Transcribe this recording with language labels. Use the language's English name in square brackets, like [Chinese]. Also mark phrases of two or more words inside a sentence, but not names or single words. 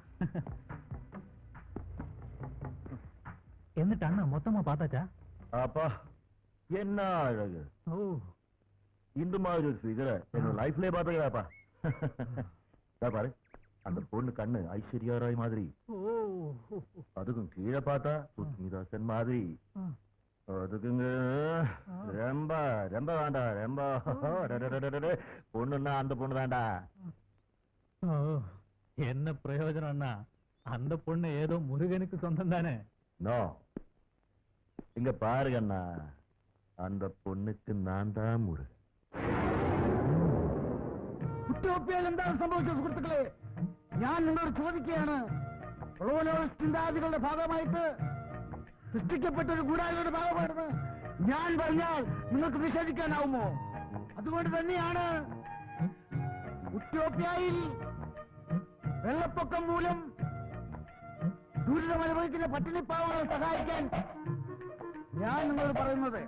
[Malayalam] എന്നിട്ട് അണ്ണ മൊത്തമാ பார்த்தாச்சா? [Tamil] அப்பா என்ன அழகு. ஓ, இந்த மாதிரி ஒரு ஃபிகரை என்னோட லைஃப்லயே பார்த்தீங்களாப்பா. பாரு அந்த பொண்ணு கண்ணு ஐஸ்வர்யா ராய் மாதிரி, ஓ, அதுக்கும் கீழே பார்த்தா சுஸ்மிதாசன் மாதிரி. அதுக்குங்க ரொம்ப ரொம்ப வேண்டா. ரொம்ப பொண்ணுன்னா அந்த பொண்ணு தான்டா. ஓ, என்ன பிரயோஜனம் அண்ணா? அந்த பொண்ணு ஏதோ முருகனுக்கு சொந்தம் தானே? நோ, இங்க பாருங்க அண்ணா, அந்த பொண்ணுக்கு நான் தான் முருகன். [Malayalam] കുട്ടിയോപ്പിയാൽ എന്താണ് സംഭവിച്ചത് സുഹൃത്തുക്കളെ? ഞാൻ നിങ്ങളോട് ചോദിക്കുകയാണ്, ചിന്താഗതികളുടെ ഭാഗമായിട്ട് സൃഷ്ടിക്കപ്പെട്ട ഒരു ഗൂഢാലോചനയുടെ ഭാഗമാണെന്ന് ഞാൻ പറഞ്ഞാൽ നിങ്ങൾക്ക് നിഷേധിക്കാനാവുമോ? അതുകൊണ്ട് തന്നെയാണ് ഉത്യോപ്യയിൽ വെള്ളപ്പൊക്കം മൂലം ദുരിതമനുഭവിക്കുന്ന പട്ടിണിപ്പാവങ്ങളെ സഹായിക്കാൻ ഞാൻ നിങ്ങളോട് പറയുന്നത്.